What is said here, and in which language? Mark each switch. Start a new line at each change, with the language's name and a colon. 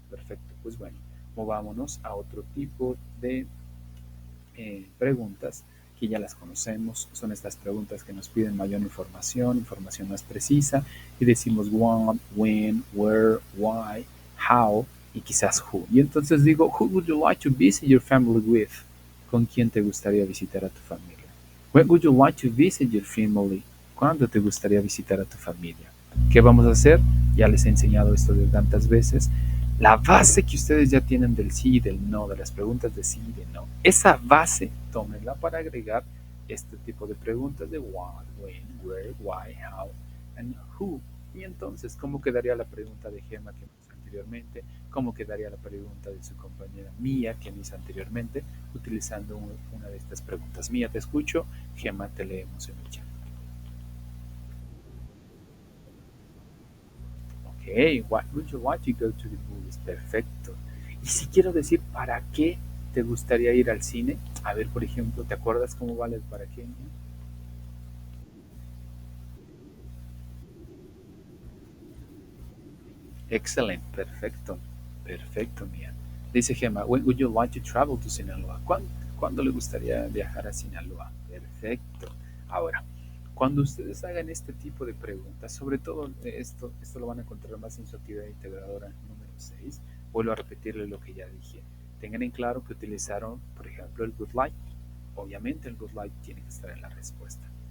Spanish: Perfecto, pues bueno, movámonos a otro tipo de preguntas que ya las conocemos. Son estas preguntas que nos piden mayor información, información más precisa, y decimos what, when, where, why, how y quizás who. Y entonces digo,
English: who would you like to visit your family with?
Spanish: ¿Con quién te gustaría visitar a tu familia?
English: When would you like to visit your family?
Spanish: ¿Cuándo te gustaría visitar a tu familia? ¿Qué vamos a hacer? Ya les he enseñado esto de tantas veces. La base que ustedes ya tienen del sí y del no, de las preguntas de sí y de no, esa base, tómenla para agregar este tipo de preguntas de what, when, where, why, how, and who. Y entonces, ¿cómo quedaría la pregunta de Gemma que me hizo anteriormente? ¿Cómo quedaría la pregunta de su compañera Mía que me hizo anteriormente? Utilizando una de estas preguntas. Mía, te escucho. Gemma, te leemos en el chat.
English: Ok, what would you like to go to the movies?
Spanish: Perfecto. Y si quiero decir, ¿para qué te gustaría ir al cine? A ver, por ejemplo, ¿te acuerdas cómo vale el para qué? Excelente, perfecto. Perfecto, Mía. Dice
English: Gemma, when would you like to travel to Sinaloa?
Spanish: ¿Cuándo le gustaría viajar a Sinaloa? Perfecto. Ahora, cuando ustedes hagan este tipo de preguntas, sobre todo esto lo van a encontrar más en su actividad integradora número 6, vuelvo a repetirle lo que ya dije. Tengan en claro que utilizaron, por ejemplo, el good like. Obviamente el good like tiene que estar en la respuesta.